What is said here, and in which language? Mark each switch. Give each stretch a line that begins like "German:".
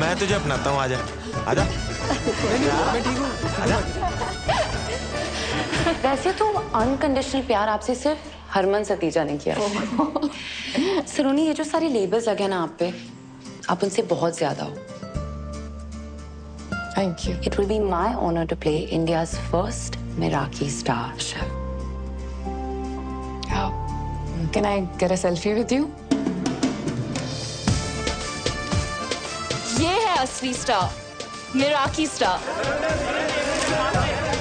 Hindi: मैं तुझे अपनाता हूँ, आजा। आजा। मैं ठीक हूँ। आजा। वैसे तो अनकंडीशनल प्यार आपसे सिर्फ हरमन सतीजा ने किया। सलोनी, ये जो सारे लेबल्स लगे ना आप पे, आप उनसे बहुत ज्यादा हो।
English: Thank you. It will be my honor to play India's first Meraki star chef. Can I get a selfie with you?
Hindi: ये है असली स्टार, मिराकी स्टार।